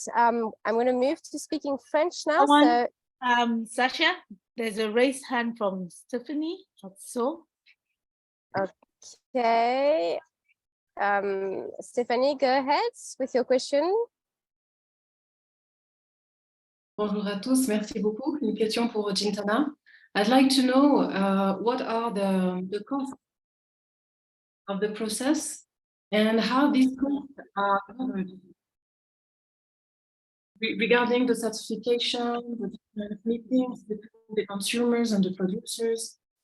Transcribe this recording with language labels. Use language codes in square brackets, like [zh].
[en] I'm going to move to speaking French now. So, Sasha, there's a raised hand from Stephanie. Also. Okay. Stephanie, go ahead with your question. [fr] Bonjour à tous, merci beaucoup. Une question pour Chintana. [en] I'd like to know what are the costs of the process and how these costs are covered regarding the certification, the different meetings between the consumers and the producers,